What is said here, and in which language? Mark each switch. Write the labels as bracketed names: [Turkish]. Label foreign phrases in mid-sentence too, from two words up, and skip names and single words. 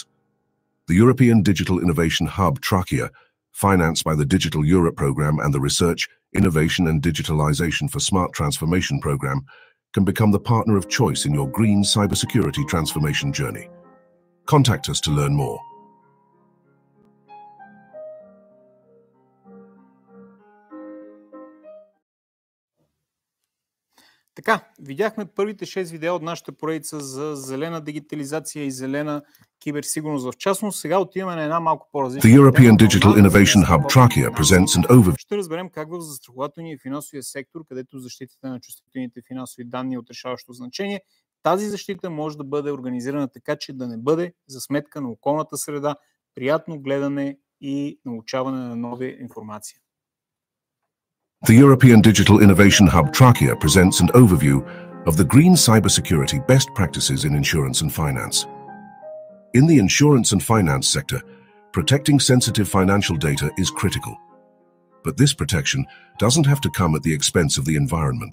[English] The European Digital Innovation Hub Trachea, financed by the Digital Europe Programme and the Research, Innovation and Digitalization for Smart Transformation Programme, can become the partner of choice in your green cybersecurity transformation journey. Contact us to learn more. [Bulgarian] Така, видяхме първите 6 видеа от нашата поредица за зелена дигитализация и зелена киберсигурност в частност. Сега отиваме на една малко по-различна. [English] The European Digital Innovation Hub Trachea presents an overview. [Bulgarian] Ще разберем как в застрахователния и финансовия сектор, където защитата на чувствителните финансови данни е от решаващо значение, тази защита може да бъде организирана така, че да не бъде за сметка на околната среда, приятно гледане и научаване на нова информация. [English] The European Digital Innovation Hub Trachea presents an overview of the green cybersecurity best practices in insurance and finance. In the insurance and finance sector, protecting sensitive financial data is critical. But this protection doesn't have to come at the expense of the environment.